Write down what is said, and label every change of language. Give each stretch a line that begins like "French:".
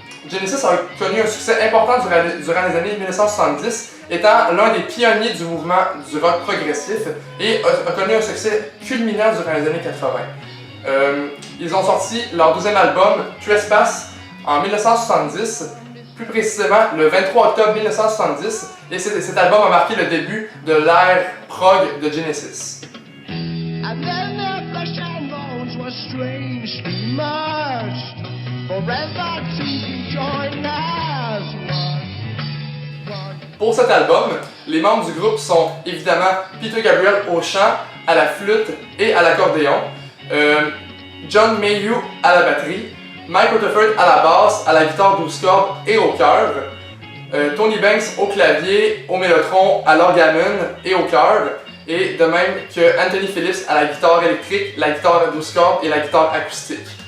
French: Genesis a connu un succès important durant les années 1970, étant l'un des pionniers du mouvement du rock progressif et a connu un succès culminant durant les années 80. Ils ont sorti leur deuxième album, Trespass, en 1970, plus précisément le 23 octobre 1970, et cet album a marqué le début de l'ère prog de Genesis.
English: And then their flesh and bones were strangely merged, forever to be joined as one.
French: Pour cet album, les membres du groupe sont évidemment Peter Gabriel au chant, à la flûte et à l'accordéon, John Mayhew à la batterie, Mike Rutherford à la basse, à la guitare 12 cordes et au chœur, Tony Banks au clavier, au mélotron, à l'orgamon et au chœur, et de même que Anthony Phillips à la guitare électrique, la guitare 12 cordes et la guitare acoustique.